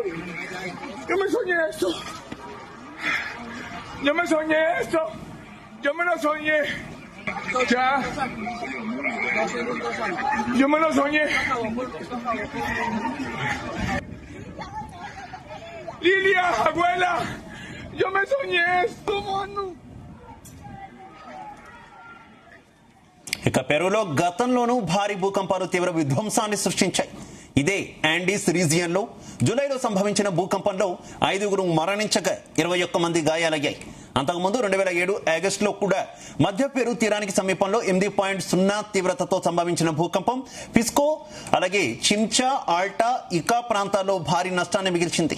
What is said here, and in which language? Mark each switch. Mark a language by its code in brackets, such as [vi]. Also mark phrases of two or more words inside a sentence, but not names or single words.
[es] Yo me soñé esto. Yo me lo soñé. Ya. Yo me lo soñé. Lilia, abuela. Yo me soñé esto, mano. [te] ఇక పెరులో గతంలోనూ భారీ భూకంపాలు తీవ్ర విధ్వంసాన్ని సృష్టించాయి. ఇదే యాండీస్ రీజియన్ లో జూలైలో సంభవించిన భూకంపంలో 5 మరణించగా 21 మంది గాయాలయ్యాయి. అంతకుముందు 2007 ఆగస్టులో కూడా మధ్య పెరు తీరానికి సమీపంలో 8.0 తీవ్రతతో సంభవించిన భూకంపం పిస్కో అలాగే చిమ్చా ఆల్టా ఇకా ప్రాంతాల్లో భారీ నష్టాన్ని మిగిల్చింది.